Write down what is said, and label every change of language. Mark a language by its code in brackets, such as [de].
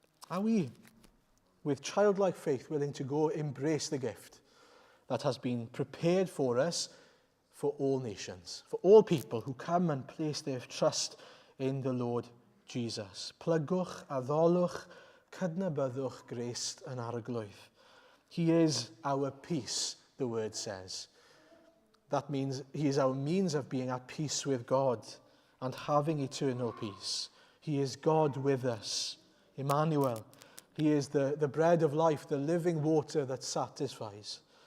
[en] Are we, with childlike faith, willing to go embrace the gift? that has been prepared for us for all nations, for all people who come and place their trust in the Lord Jesus. [cy] Plygwch a ddolwch, cydnabyddwch grist yn arglwydd. [en] He is our peace, the word says. That means he is our means of being at peace with God and having eternal peace. He is God with us. Emmanuel. He is the bread of life, the living water that satisfies.